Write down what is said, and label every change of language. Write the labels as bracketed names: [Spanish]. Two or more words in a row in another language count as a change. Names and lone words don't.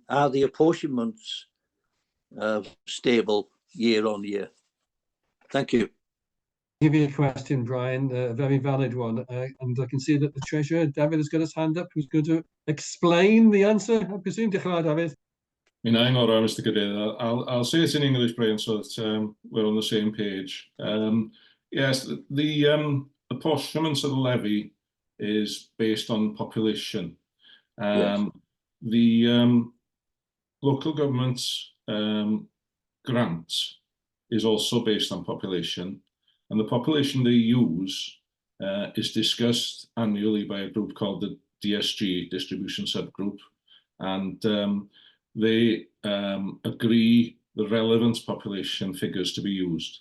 [English] Are the apportionments stable year on year? Thank you. Give you a question, Brian, a very valid one. And I can see that the Treasurer, David, has got his hand up, who's going to explain the answer, I presume. David. [Welsh] Ionawr, Mr. Cadeirydd. [English] I'll say it in English, Brian, so that we're on the same page. Yes, the apportionment of the levy is based on population. Yes. The local government grant is also based on population, and the population they use is discussed annually by a group called the DSG, Distribution Subgroup, and they agree the relevant population figures to be used.